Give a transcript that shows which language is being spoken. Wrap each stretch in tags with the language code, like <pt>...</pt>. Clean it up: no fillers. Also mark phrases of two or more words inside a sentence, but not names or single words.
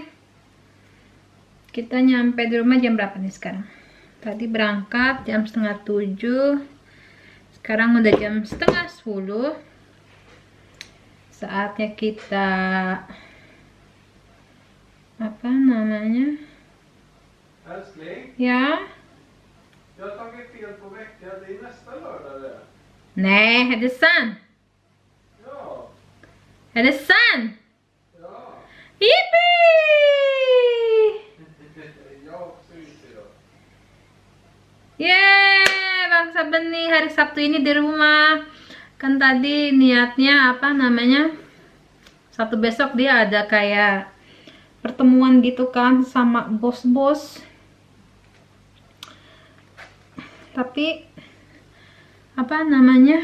<id>Kita nyampe di rumah jam berapa nih sekarang? Tadi berangkat jam 6:30. Sekarang udah jam 9:30. Saatnya kita apa namanya?</id> <sv>Älskling,</sv> <id>Ya.</id> <sv>jag har tagit fel på veckan. Det är nästa lördag det. Nej, är det sant? Ja. Är det sant? Ja.</sv> <en>Yippee!</en> <sv>Jag syns idag.</sv> <id>Yeay, Bang Saben nih hari Sabtu ini di rumah. Kan tadi niatnya apa namanya? Sabtu besok dia ada kayak pertemuan gitu kan sama bos-bos. Tapi apa namanya?</id>